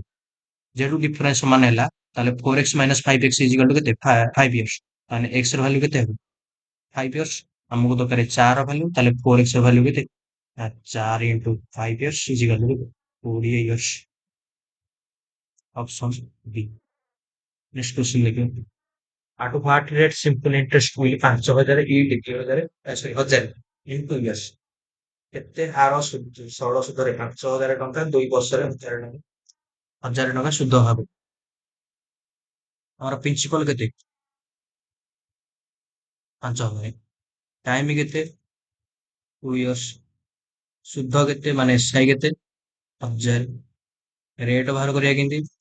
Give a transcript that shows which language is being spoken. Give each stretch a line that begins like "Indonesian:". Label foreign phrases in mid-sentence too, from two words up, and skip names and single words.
Odia: ଯେହେତୁ ଡିଫରେନ୍ସ ସମାନ ହେଲା, ତାହେଲେ 4x - 5x
English: equal to
Odia: କେତେ 5 ଇୟର୍ସ, ତାହେଲେ x ର ଭାଲ୍ୟୁ କେତେ ହେବ 5 ଇୟର୍ସ। ଆମକୁ ଦରକାର 4 ର ଭାଲ୍ୟୁ, ତାହେଲେ 4x ର ଭାଲ୍ୟୁ କେତେ 4 × 5 ଇୟର୍ସ
English: equal to
Odia: 20 ଇୟର୍ସ, ଅପସନ B।
English: next question
Odia: ଦେଖିବା,
English: at what rate simple interest will 5,000 × 1,000 into years,
Odia: କେତେ ହାର ସରଳ ସୁଧରେ 5,000 ଟଙ୍କା 2 ବର୍ଷରେ 1,000 ଟଙ୍କା ସୁଧ ହେବ। ଆମର ପ୍ରିନ୍ସିପାଲ କେତେ 5,000, ଟାଇମ କେତେ 2 ଇୟର୍ସ, ସୁଧ କେତେ ମାନେ ଏସ୍ଆଇ କେତେ 1,000, ରେଟ୍ ବାହାର କରିବା କେମିତି,